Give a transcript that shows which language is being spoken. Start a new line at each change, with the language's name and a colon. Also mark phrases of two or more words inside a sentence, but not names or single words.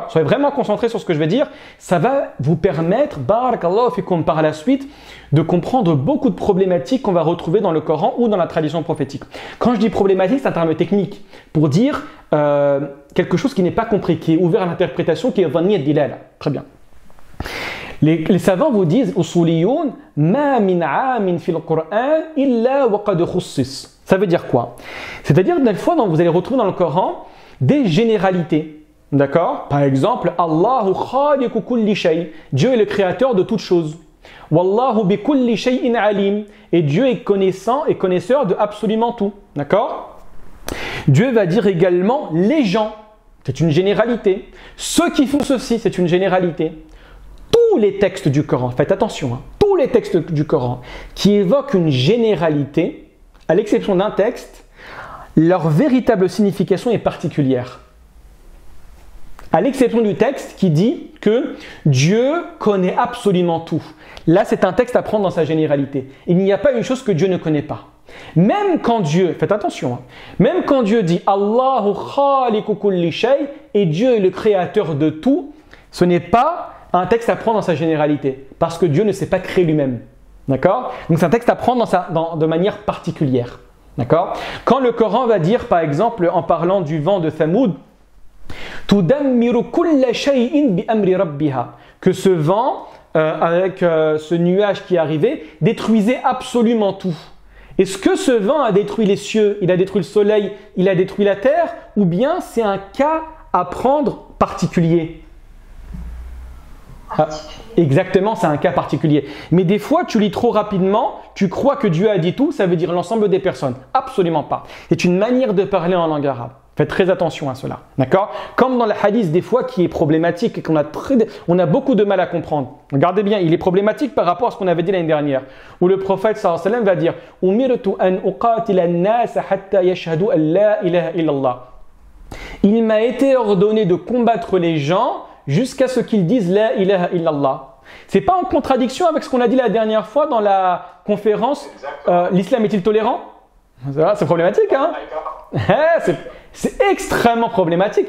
French: Soyez vraiment concentrés sur ce que je vais dire. Ça va vous permettre,
Arabic: بارك الله فيكم,
French: par la suite, de comprendre beaucoup de problématiques qu'on va retrouver dans le Coran ou dans la tradition prophétique. Quand je dis problématique, c'est un terme technique pour dire quelque chose qui n'est pas compris, qui est ouvert à l'interprétation, qui est
Arabic: ظني الدلالة.
French: Très bien. Les savants vous disent
Arabic: الأصوليون ما من عام في القرآن إلا وقد خصص.
French: Ça veut dire quoi? C'est-à-dire des fois vous allez retrouver dans le Coran des généralités. D'accord? Par exemple,
Arabic: الله خالق كل شيء.
French: Dieu est le créateur de toutes choses.
Arabic: والله بكل شيء عليم.
French: Et Dieu est connaissant et connaisseur de absolument tout. D'accord? Dieu va dire également les gens. C'est une généralité. Ceux qui font ceci, c'est une généralité. Tous les textes du Coran, faites attention, tous les textes du Coran qui évoquent une généralité, à l'exception d'un texte, leur véritable signification est particulière. À l'exception du texte qui dit que Dieu connaît absolument tout. Là, c'est un texte à prendre dans sa généralité. Il n'y a pas une chose que Dieu ne connaît pas. Même quand Dieu, faites attention, même quand Dieu dit
Arabic: الله خالق كل شيء
French: et Dieu est le créateur de tout, ce n'est pas un texte à prendre dans sa généralité, parce que Dieu ne s'est pas créé lui-même. D'accord? Donc c'est un texte à prendre de manière particulière. D'accord? Quand le Coran va dire, par exemple, en parlant du vent de Thamoud,
Arabic: تدمر كل شيء بأمر ربها,
French: que ce vent, avec ce nuage qui est arrivé, détruisait absolument tout. Est-ce que ce vent a détruit les cieux, il a détruit le soleil, il a détruit la terre, ou bien c'est un cas à prendre particulier? Exactement, c'est un cas particulier. Mais des fois, tu lis trop rapidement, tu crois que Dieu a dit tout, ça veut dire l'ensemble des personnes. Absolument pas. C'est une manière de parler en langue arabe. Faites très attention à cela. D'accord? Comme dans le hadith, des fois, qui est problématique et qu'on a beaucoup de mal à comprendre. Regardez bien, il est problématique par rapport à ce qu'on avait dit l'année dernière, où le prophète
Arabic: صلى الله عليه وسلم
French: va dire «
Arabic: أمرت أن أقاتل الناس حتى يشهدوا أن لا إله إلا الله
French: » Il m'a été ordonné de combattre les gens jusqu'à ce qu'ils disent
Arabic: لا إله إلا الله.
French: C'est pas en contradiction avec ce qu'on a dit la dernière fois dans la conférence l'islam est-il tolérant? C'est problématique, hein? C'est extrêmement problématique.